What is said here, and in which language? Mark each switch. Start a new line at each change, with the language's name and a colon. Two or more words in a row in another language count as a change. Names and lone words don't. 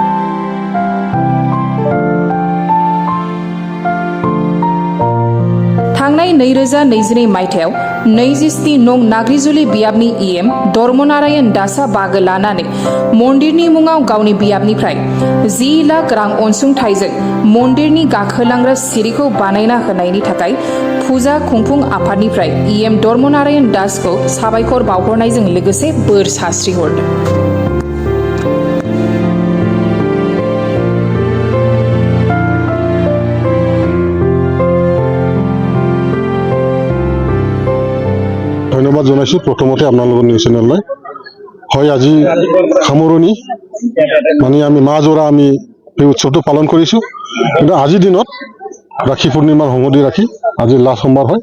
Bodo: थांनाय 2022 मायथाइयाव 27 नं नाग्रिजुलि बियाबनि इएम धर्मनारायण दासआ बाहागो लानानै मन्दिरनि मुङाव गावनि बियाबनिफ्राय 10 लाख रां अनसुंथाइजों मन्दिरनि गाखोलांग्रा सिरिखौ बानायना होनायनि थाखाय फुजा खुंफुं आफादनिफ्राय इएम धर्मनारायण दासखौ साबायखर बावहरनायजों लोगोसे बोर सारस्रिहरदों।
Assamese: ধন্যবাদ জনাইছো প্ৰথমতে আপোনালোকৰ নিউজ চেনেললৈ। হয়, আজি সামৰণি মানে আমি মাজৰা আমি এই উৎসৱটো পালন কৰিছোঁ, কিন্তু আজিৰ দিনত ৰাখি পূৰ্ণিমাৰ সংগতি ৰাখি আজি লাষ্ট সোমবাৰ হয়।